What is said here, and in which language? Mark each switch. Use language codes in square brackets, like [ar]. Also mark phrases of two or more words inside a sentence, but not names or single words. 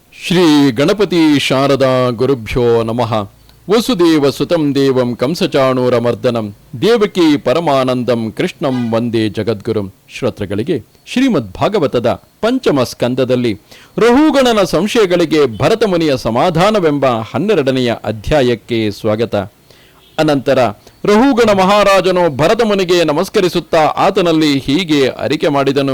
[sa] ಶ್ರೀ ಗಣಪತಿ ಶಾರದಾ ಗುರುಭ್ಯೋ ನಮಃ. ವಸುದೇವ ಸುತಂ ದೇವಂ ಕಂಸಚಾಣೂರಮರ್ದನಂ ದೇವಕಿ ಪರಮಾನಂದಂ ಕೃಷ್ಣಂ ವಂದೇ ಜಗದ್ಗುರುಂ. [kn] ಶ್ರೋತೃಗಳಿಗೆ ಶ್ರೀಮದ್ ಭಾಗವತದ ಪಂಚಮ ಸ್ಕಂದದಲ್ಲಿ ರಹುಗಣನ ಸಂಶಯಗಳಿಗೆ ಭರತಮುನಿಯ ಸಮಾಧಾನವೆಂಬ 12ನೆಯ ಅಧ್ಯಾಯಕ್ಕೆ ಸ್ವಾಗತ. ಅನಂತರ ರಹುಗಣ ಮಹಾರಾಜನು ಭರತಮುನಿಗೆ ನಮಸ್ಕರಿಸುತ್ತಾ ಆತನಲ್ಲಿ ಹೀಗೆ ಅರಿಕೆ ಮಾಡಿದನು.